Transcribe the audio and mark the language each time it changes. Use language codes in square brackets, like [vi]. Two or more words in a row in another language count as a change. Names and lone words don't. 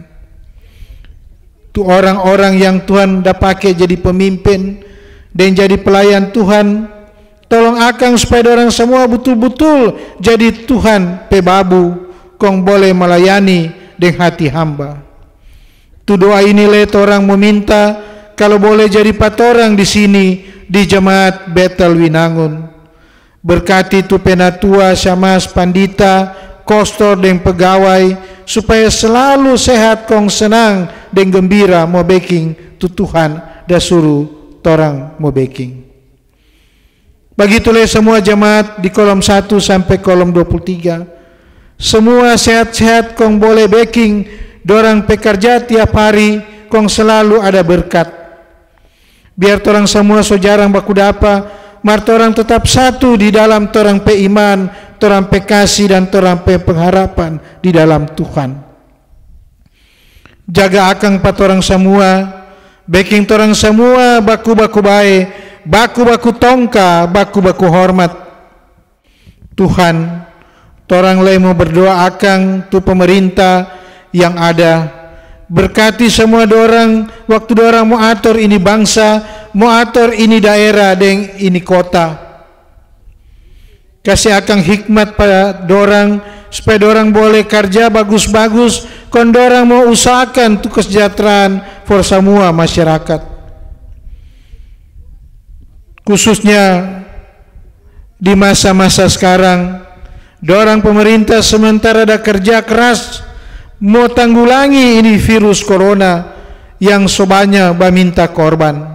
[xmm] Tu orang-orang yang Tuhan dah pakai jadi pemimpin dan jadi pelayan Tuhan, tolong akang supaya orang semua betul-betul jadi Tuhan pebabu, kong boleh melayani dengan hati hamba. Tu doa ini let orang meminta kalau boleh jadi patorang di sini di jemaat Bethel Winangun. Berkati tu penatua, syamas, pandita, kostor dan pegawai supaya selalu sehat kong senang dan gembira mau baking tu Tuhan dah suruh torang mau baking. Begitulah semua jemaat di kolom 1 sampai kolom 23. Semua sehat-sehat kong boleh baking, dorang pekerja tiap hari kong selalu ada berkat. Biar torang semua so jarang baku dapa, mar torang tetap satu di dalam torang pe iman, torang pe kasih dan torang pe pengharapan di dalam Tuhan. Jaga akang patorang semua, baking torang semua baku-baku bae, baku-baku tongka, baku-baku hormat. Tuhan, torang le mau berdoa akang tu pemerintah yang ada. Berkati semua dorang, waktu dorang mau atur ini bangsa, mau atur ini daerah dan ini kota. Kasih akang hikmat pada dorang supaya dorang boleh kerja bagus-bagus, kon dorang mau usahakan tu kesejahteraan for semua masyarakat. khususnya di masa-masa sekarang, dorang pemerintah sementara ada kerja keras mau tanggulangi ini virus corona yang sebanyak baminta korban.